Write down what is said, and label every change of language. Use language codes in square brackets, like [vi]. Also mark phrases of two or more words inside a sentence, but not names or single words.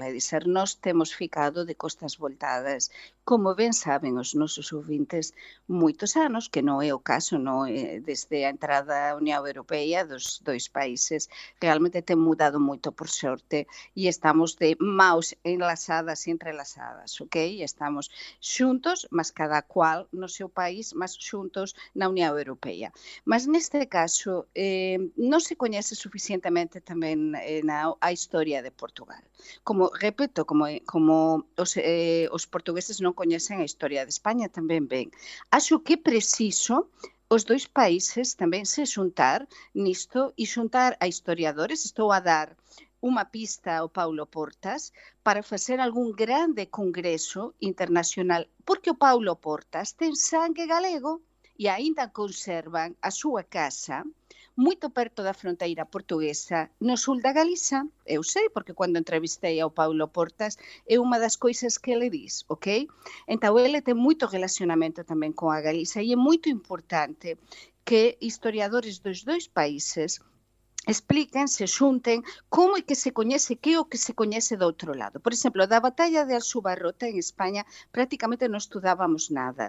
[pt] É dizer, nós temos ficado de costas voltadas, como bem sabem os nossos ouvintes, muitos anos, que não é o caso, não é, desde a entrada à União Europeia dos dois países, realmente tem mudado muito, por sorte, e estamos de mãos enlaçadas e entrelaçadas, ok? Estamos juntos, mas cada qual no seu país, mas juntos na União Europeia. [gl] Mas neste caso non se coñece suficientemente tamén a historia de Portugal. Como, repito, como os portugueses non coñecen a historia de España tamén ben. Acho que é preciso os dois países tamén se xuntar nisto e xuntar a historiadores. Estou a dar unha pista ao Paulo Portas para facer algún grande congreso internacional, porque o Paulo Portas ten sangue galego e aínda conservan a súa casa moito perto da fronteira portuguesa, no sul da Galiza. Eu sei, porque cando entrevistei ao Paulo Portas é unha das coisas que ele diz, ok? Então, ele ten moito relacionamento tamén con a Galiza e é moito importante que historiadores dos dois países expliquen, se xunten, como é que se coñece, que é o que se coñece do outro lado. Por exemplo, da batalla de Aljubarrota en España prácticamente non estudábamos nada.